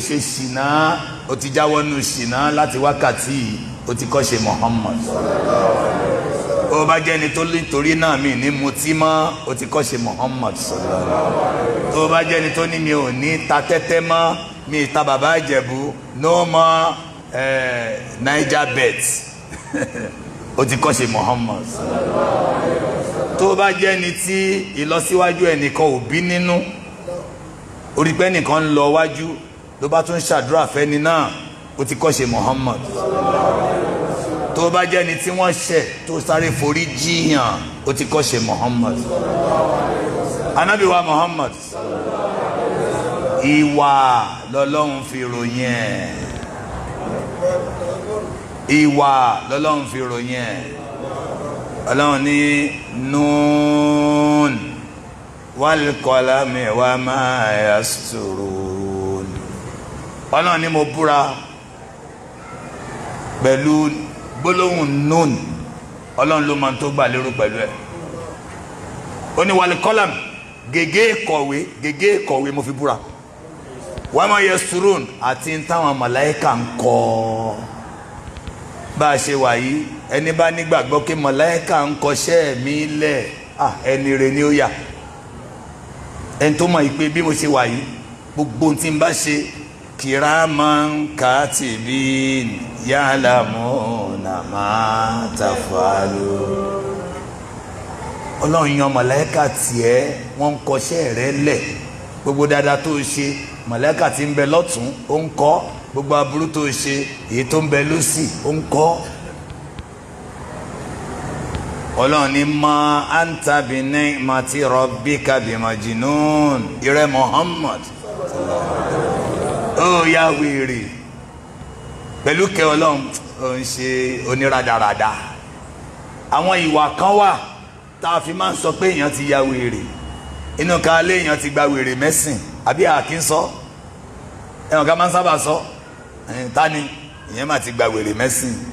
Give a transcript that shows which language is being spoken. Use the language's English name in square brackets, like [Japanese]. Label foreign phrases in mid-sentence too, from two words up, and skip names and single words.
[Yoruba] ṣe ṣìnà ó ti jáwọ́ nù ṣìnà láti wákàtí ó ti kọ́ṣe Muhammad ó bá jẹ́ ni tó nítorí náà mi ní mutí mọ́ ó ti kọ́ṣe Muhammad tó bá jẹ́ ni tó ní mi ò ní ta tẹ́tẹ́ mọ́ mi ta bàbá Ìjẹ̀bú [English] no more [Yoruba] Niger bet ó ti kọ́ṣe Muhammad tó bá jẹ́ ni tí ìlọsíwájú ẹnìkan ò bí nínú orí pé ẹnìkan ń lọ wájú ló bá tún ṣàdúrà fẹ́ni náà ó ti kọ́ṣe Muhammad tó bá jẹ́ ni tí wọ́n ṣẹ̀ tó sáré forí jiyàn ó ti kọ́ṣe Muhammad Ànábì wa Muhammad ìwà lọ́lọ́run fi ròyìn ẹ̀ ìwà lọ́lọ́run fi ròyìn ẹ̀ Ọlọ́run ní [Arabic] ن والقلم وما يسطرون [Yoruba] Ọlọ́run ní mo búra pẹ̀lú gbólóhùn Nun Ọlọ́run ló máa tó gbà lérò pẹ̀lú ẹ̀ ó ní [Arabic] والقلم [Yoruba] gègé kọ̀wé mo fi búra [Arabic] وما يسطرون [Yoruba] àti táwọn màláíkà ń kọ bá a ṣe wà yìí ẹni bá nígbàgbọ́ pé màláíkà ń kọṣẹ́ mi lẹ̀ ẹni rẹ̀ ni ó yà ẹni tó mọ̀ pé bí mo ṣe wà yìí gbogbo tí n bá ṣe [Arabic] كراما كاتبين يعلمون ما تفعلون [Yoruba] Ọlọ́run yan màláíkà tiẹ̀ wọ́n ń kọṣẹ́ rẹ̀ lẹ̀ gbogbo dáadáa tó ṣe màláíkà tí ń bẹ lọ́tún ó ń kọ gbogbo aburú tó ṣe èyí tó ń bẹ lósì ó ń kọ Ọlọ́run ní [Arabic] ما أنت بنعمة ربك بمجنون [Yoruba] ìrẹ Muhammad ó yá wèrè pẹ̀lú kẹ́ Ọlọ́run ó ń ṣe oníradàradà àwọn ìwà kan wà tá a fi máa ń sọ pé èèyàn ti ya wèrè inú ká lé èèyàn ti gba wèrè mẹ́sìn àbí àkín sọ ẹ̀wọ̀n ká máa ń sábà sọ tani ìyẹn máa ti gba wèrè mẹ́sìn